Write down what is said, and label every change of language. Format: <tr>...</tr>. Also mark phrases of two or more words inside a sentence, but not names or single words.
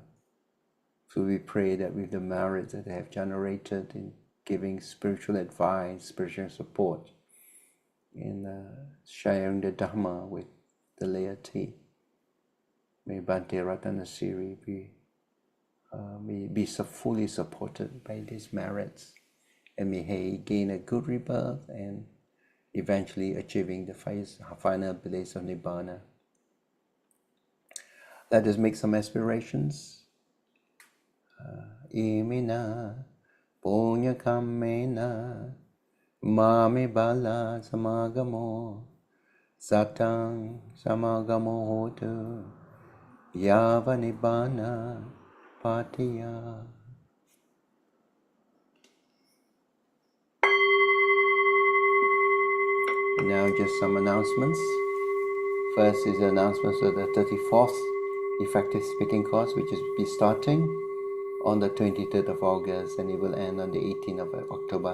<en>So we pray that with the merits that they have generated in giving spiritual advice, spiritual support, in sharing the Dhamma with the laity, may Bhante Ratanasiri be so fully supported by these merits, and may he gain a good rebirth and eventually achieving the final bliss of Nibbana. Let us make some aspirations.</en> <pi>Imina punya kammena mame bala samagamo satang samagamo hotu yava nibbana patiya.</pi> <en>Now just some announcements. First is the announcements of the 34th effective speaking course, which is be starting on the 23rd of August and it will end on the 18th of October.</en>